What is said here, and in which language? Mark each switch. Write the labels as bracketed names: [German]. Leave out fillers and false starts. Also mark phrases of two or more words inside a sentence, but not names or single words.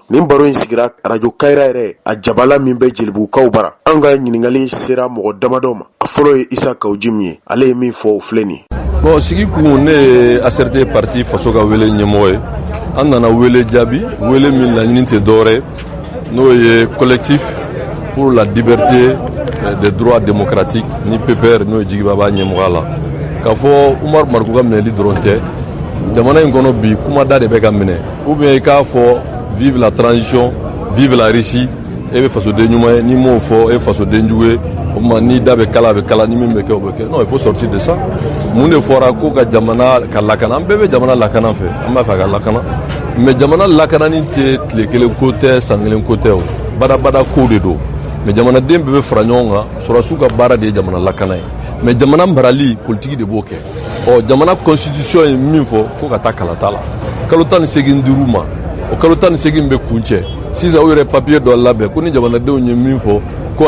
[Bambara] Nin baro in sigira radio Kayira yɛrɛ a jabala min bɛ Jelibugukaw bara. An ka ɲiningali sera mɔgɔ damadɔ ma. A fɔlɔ ye Isa Kawuji min ye ale ye min fɔ o filɛ nin ye. Bon sigi kun ne ye ACRT parti faso ka wele ɲɛmɔgɔ ye. An nana wele jaabi wele min laɲini tɛ dɔwɛrɛ n'o ye [French] collectif pour la liberté des droits démocratiques [Bambara] ni PPR n'o ye Jigiba b'a ɲɛmɔgɔya la. K'a fɔ Umar Mariko ka minɛli dɔrɔn tɛ jamana in kɔnɔ bi kumada de bɛ ka minɛ [French] ou bien [Bambara] i k'a fɔ [French] vive la transition vive la Russie [Bambara] e bɛ fasoden ɲuman ye n'i m'o fɔ e fasoden jugu ye o tuma ni da bɛ kala a bɛ kala ni min bɛ kɛ o bɛ kɛ [French] non il faut sortir de ça. [Bambara] Mun de fɔra ko ka jamana ka lakana an bɛɛ bɛ jamana lakana fɛ an b'a fɛ ka lakana mais jamana lakanani tɛ tile kelen ko tɛ san kelen ko tɛ o badabada ko de don mais jamanaden bɛɛ bɛ fara ɲɔgɔn kan sɔrɔsiw ka baara de ye jamana lakana ye mais jamana marali politique de b'o kɛ ɔ jamana constitution ye min fɔ ko ka taa kalata la kalo 18 ma o kalo 18 bɛ kuncɛ sisan u yɛrɛ papier dɔ labɛn ko ni jamanadenw ye min fɔ ko a